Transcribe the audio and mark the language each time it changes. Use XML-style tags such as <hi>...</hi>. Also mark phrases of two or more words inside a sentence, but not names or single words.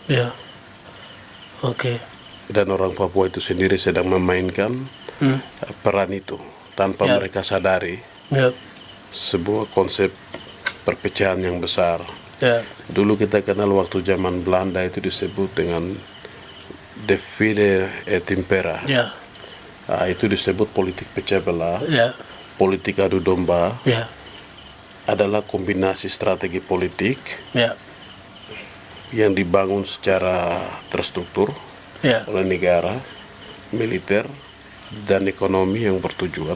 <id>Dan orang Papua itu sendiri sedang memainkan peran itu tanpa mereka sadari. Sebuah konsep perpecahan yang besar. Dulu kita kenal waktu zaman Belanda itu disebut dengan</id> <la>divide et impera.</la> <id>Itu disebut politik pecah belah. Politik adu domba adalah kombinasi strategi politik yang dibangun secara terstruktur oleh negara, militer, dan ekonomi yang bertujuan.</id>